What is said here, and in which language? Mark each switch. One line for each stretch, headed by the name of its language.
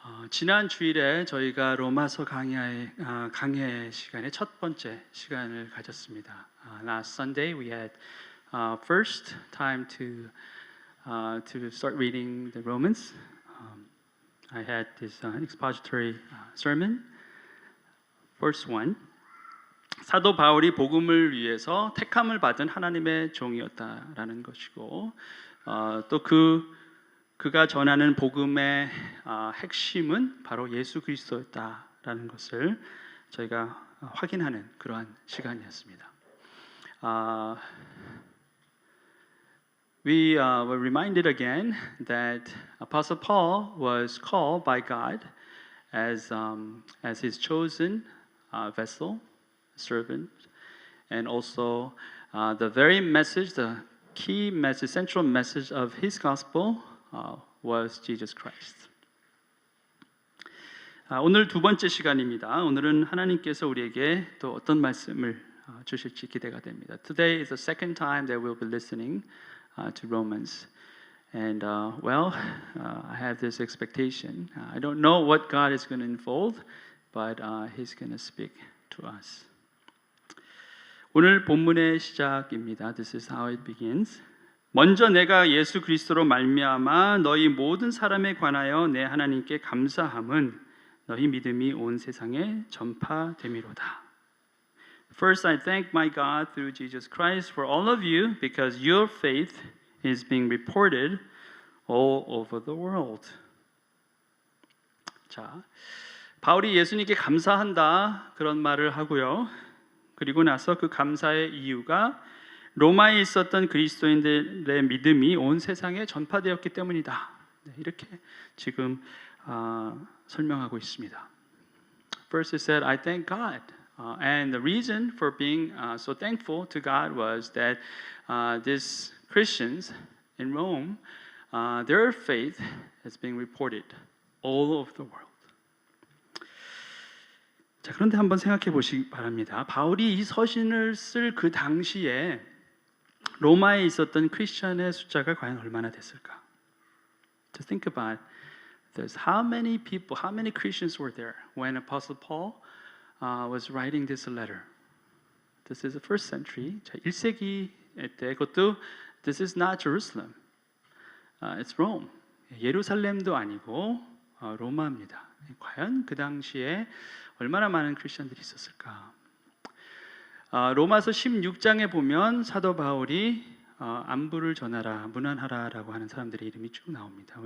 Korean: 지난 주일에 저희가 로마서 강해 시간의 첫 번째 시간을 가졌습니다.
English: Last Sunday we had first time to start reading the Romans. I had this expository sermon. First one.
Korean: 사도 바울이 복음을 위해서 택함을 받은 하나님의 종이었다라는 것이고, 또 그가 전하는 복음의 핵심은 바로 예수 그리스도였다라는 것을 저희가 확인하는 그러한 시간이었습니다.
English: We were reminded again that Apostle Paul was called by God as his chosen vessel, servant, and also the very message, the key message, central message of his gospel was Jesus Christ.
Korean: 오늘 두 번째 시간입니다. 오늘은 하나님께서 우리에게 또 어떤 말씀을 주실지 기대가 됩니다.
English: Today is the second time that we'll be listening to Romans. And I have this expectation. I don't know what God is going to unfold, but He's going to speak to us.
Korean: 오늘 본문의 시작입니다.
English: This is how it begins.
Korean: 먼저 내가 예수 그리스도로 말미암아 너희 모든 사람에 관하여 내 하나님께 감사함은 너희 믿음이 온 세상에 전파됨이로다.
English: First, I thank my God through Jesus Christ for all of you because your faith is being reported all over the world.
Korean: 자, 바울이 예수님께 감사한다 그런 말을 하고요. 그리고 나서 그 감사의 이유가 로마에 있었던 그리스도인들의 믿음이 온 세상에 전파되었기 때문이다. 이렇게 지금 설명하고 있습니다.
English: First it said, I thank God. And the reason for being so thankful to God was that these Christians in Rome, their faith is being reported all over the world.
Korean: 자, 그런데 한번 생각해 보시기 바랍니다. 바울이 이 서신을 쓸 그 당시에 로마에 있었던 크리스천의 숫자가 과연 얼마나 됐을까?
English: Just think about this. How many people, how many Christians were there when Apostle Paul was writing this letter? This is the first century.
Korean: 자, 1세기 때 그것도
English: this is not Jerusalem. It's Rome.
Korean: 예루살렘도 아니고 로마입니다. 과연 그 당시에 얼마나 많은 크리스천들이 있었을까? 로마서 16장에 보면 사도 바울이 안부를 전하라, 문안하라라고 하는 사람들의 이름이 쭉 나옵니다.